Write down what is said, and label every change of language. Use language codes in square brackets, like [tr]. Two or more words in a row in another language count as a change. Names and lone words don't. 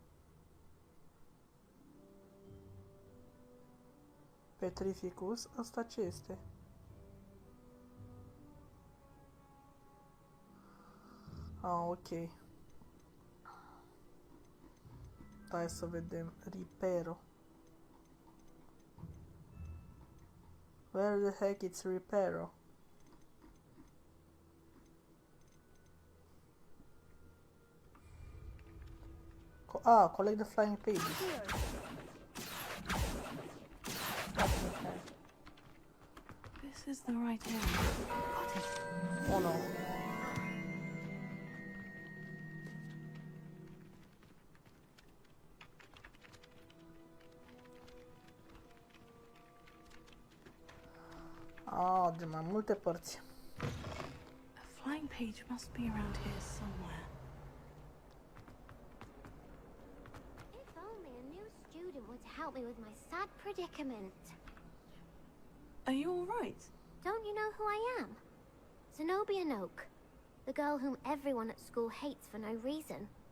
[ro] Petrificus, asta ce este? Ok. Hai să vedem. Reparo. [en] Where the heck it's Reparo? Collect the flying pages. This is the right area. Oh no. [ro] De mai multe părți. [en] A flying page must be around here somewhere. Would help me with my sad predicament. Are you all right? Don't you know who I am? Zenobia Noak, the girl whom everyone at school hates for no reason.